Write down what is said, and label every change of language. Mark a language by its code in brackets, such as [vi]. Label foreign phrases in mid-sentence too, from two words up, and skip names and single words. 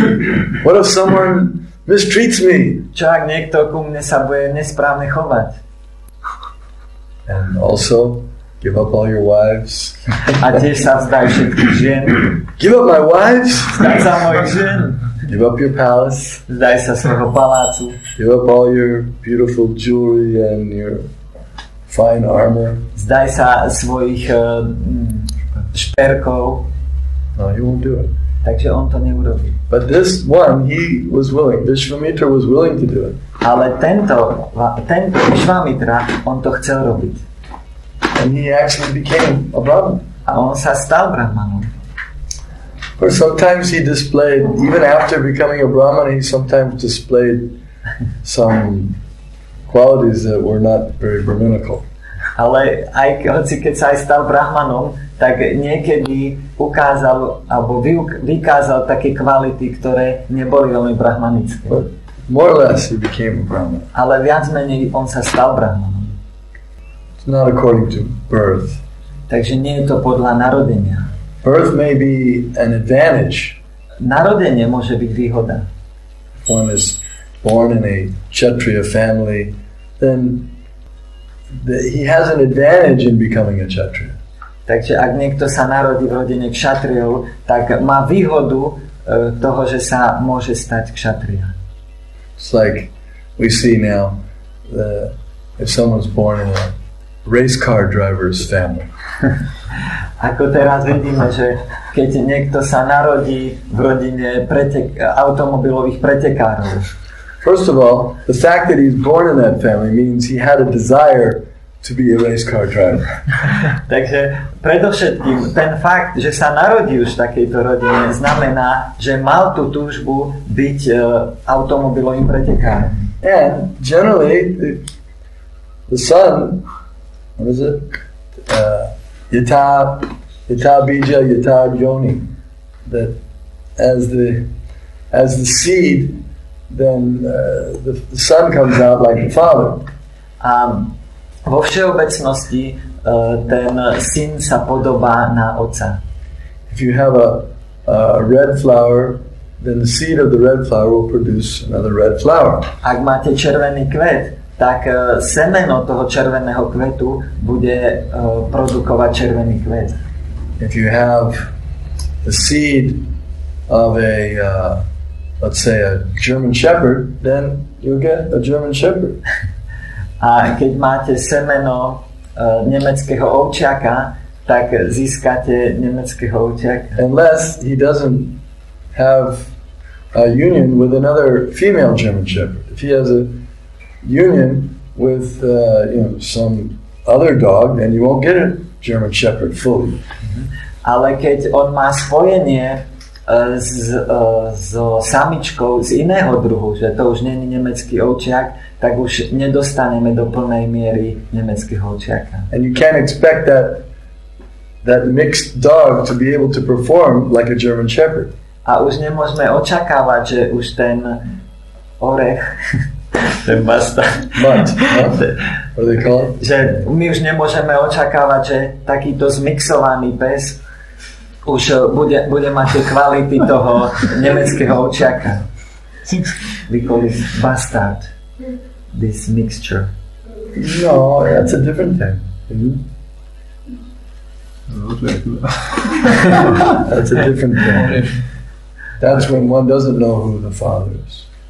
[en] What if someone mistreats me? [sk] Čo ak niekto ku mne sa bude nesprávne chovať? [en] And also, give up all your wives. [sk] A tiež sa vzdaj všetkých žien. [en] Give up my wives. [sk] Vzdaj sa mojich žien. [en] Give up your palace. [sk] Vzdaj sa svojho palácu. [en] Give up all your beautiful jewelry and your fine armor. [sk] Vzdaj sa svojich šperkov. [en] No, he won't do it. [sk] Takže on to neurobí. [en] But this one, he was willing. Vishvamitra was willing to do it. [sk] Ale tento Vishvamitra, on to chcel robiť. [en] And he actually became a Brahman. [sk] A on sa stal Brahmanom. [en] Or sometimes he displayed, even after becoming a Brahman, he sometimes displayed some qualities that were not very Brahminical. [sk] Ale aj keď sa aj stal Brahmanom, tak niekedy ukázal alebo vykázal také kvality, ktoré neboli veľmi brahmanické. [en] But more or less he became a Brahman. [sk] Ale viac menej on sa stal Brahmanom. [en] It's not according to birth. [sk] Takže nie je to podľa narodenia. [en] Birth may be an advantage. [sk] Narodenie môže byť výhoda. [en] If one is born in a Kshatriya family, then he has an advantage in becoming a Kshatriya. [sk] Takže ak niekto sa narodí v rodine Kshatriyov, tak má výhodu toho, že sa môže stať Kshatriya. [en] It's like we see now, if someone's born in a race car driver's family. [sk] Ako teraz vidíme, že keď niekto sa narodí v rodine automobilových pretekárov. [en] First of all, the fact that he's born in that family means he had a desire to be a race car driver. [sk] Takže predovšetkým ten fakt, že sa narodí už v takejto rodine, znamená, že mal tú túžbu byť automobilovým pretekárom. [en] And generally, the son, what is it? [sa] Yata bija yata yoni. [en] That as the seed, then the son comes out like the father. [sk] Vo všeobecnosti ten syn sa podobá na otca. [en] If you have a red flower, then the seed of the red flower will produce another red flower. [sk] Ak máte červený kvet, tak semeno toho červeného kvetu bude produkovať červený kvet. [en] If you have the seed of let's say a German Shepherd, then you'll get a German Shepherd. [sk] A keď máte semeno nemeckého ovčiaka, tak získate nemeckého ovčiaka. [en] Unless he doesn't have a union with another female German Shepherd. If he has a union with some other dog, then you won't get a German Shepherd fully. [sk] Ale keď on má spojenie so samičkou z iného druhu, že to už nie je nemecký ovčiak, tak už nedostaneme do plnej miery nemeckého ovčiaka. [en] And you can't expect that mixed dog to be able to perform like a German Shepherd. [sk] A už nemôžeme očakávať, že už ten orech, ten bastard, [en] Mutt, huh? What do they call it? [sk] že my už nemôžeme očakávať, že takýto zmixovaný pes už bude mať tie kvality toho nemeckého ovčiaka. [en] We call it bastard, this mixture. No, that's a different thing. Mm-hmm. That's a different thing. That's when one doesn't know who the father is.